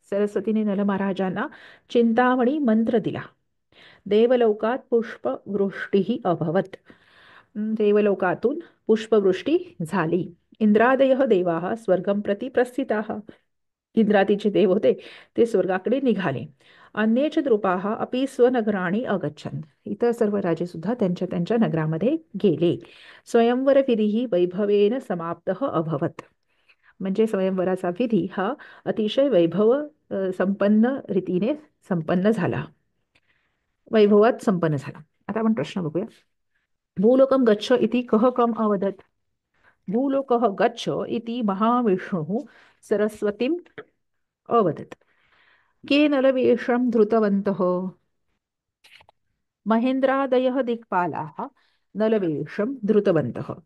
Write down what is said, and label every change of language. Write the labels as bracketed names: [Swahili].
[Marathi] सरस्वतीने नलमहाराजांना चिंतामणी मंत्र दिला. [Sanskrit] देवलोकात पुष्पवृष्टी अभवत. [Marathi] देवलोकातून पुष्पवृष्टी झाली. [Sanskrit] इंद्रादय देवा स्वर्गम प्रति प्रस्थिताः. [Marathi] इंद्रादीचे देव होते ते स्वर्गाकडे निघाले. [Sanskrit] अन्येच द्रुपाः अपि स्वनगराणि अगच्छन्. [Marathi] इतर सर्व राजे सुद्धा त्यांच्या त्यांच्या नगरामध्ये गेले. [Sanskrit] स्वयंवर विधी वैभवेन समाप्तः अभवत. [Marathi] म्हणजे स्वयंवराचा विधी हा अतिशय वैभव संपन्न रीतीने संपन्न झाला, वैभवात संपन्न झाला. आता आपण प्रश्न बघूया. [Sanskrit] भूलोकम गच्छ इति कः कम अवदत्. भूलोकः गच्छ इति महाविष्णुः सरस्वतीम् अवदत्. के नलवेषं धृतवन्तः. महेन्द्रादयः दिक्पालाः नलवेषं धृतवन्तः.